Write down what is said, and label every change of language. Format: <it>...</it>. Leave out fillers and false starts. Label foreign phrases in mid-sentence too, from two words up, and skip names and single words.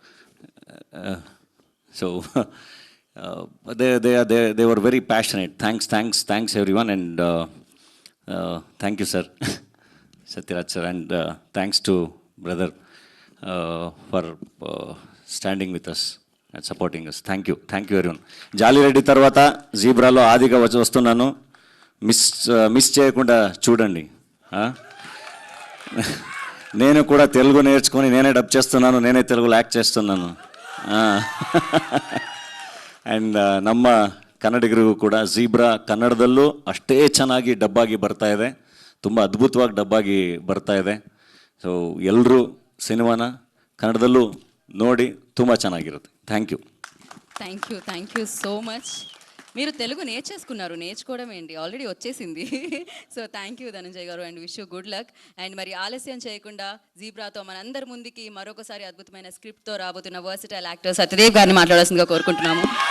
<en>So they were very passionate. Thanks everyone, and thank you sir, Satyaraj sir, and thanks to brother for standing with us. Supporting us. Thank you everyone.</en> <te>జాలిరెడ్డి తర్వాత జీబ్రాలో ఆదిగా వస్తున్నాను. మిస్ చేయకుండా చూడండి. నేను కూడా తెలుగు నేర్చుకొని నేనే డబ్ చేస్తున్నాను, నేనే తెలుగులో యాక్ట్ చేస్తున్నాను.</te> <kn>ಆ್ಯಂಡ್ ನಮ್ಮ ಕನ್ನಡಿಗರಿಗೂ ಕೂಡ ಝೀಬ್ರಾ ಕನ್ನಡದಲ್ಲೂ ಅಷ್ಟೇ ಚೆನ್ನಾಗಿ ಡಬ್ಬಾಗಿ ಬರ್ತಾ ಇದೆ, ತುಂಬ ಅದ್ಭುತವಾಗಿ ಡಬ್ಬಾಗಿ ಬರ್ತಾ ಇದೆ. ಸೊ ಎಲ್ಲರೂ ಸಿನಿಮಾನ ಕನ್ನಡದಲ್ಲೂ ನೋಡಿ ತುಂಬ ಚೆನ್ನಾಗಿರುತ್ತೆ.</kn> <en>థ్యాంక్ you so much.</en> <te>మీరు తెలుగు నేర్చుకోవడం ఏంటి, ఆల్రెడీ వచ్చేసింది.</te> <en>so thank you</en> <te>ధనంజయ్ గారు అండ్</te> <en>wish you good luck.</en> <te>అండ్ మరి ఆలస్యం చేయకుండా జీబ్రాతో మనందరి ముందుకి మరొకసారి అద్భుతమైన స్క్రిప్ట్తో రాబోతున్న</te> <en>versatile actor</en> <te>సత్యదేవ్ గారిని మాట్లాడాల్సిందిగా కోరుకుంటున్నాము.</te>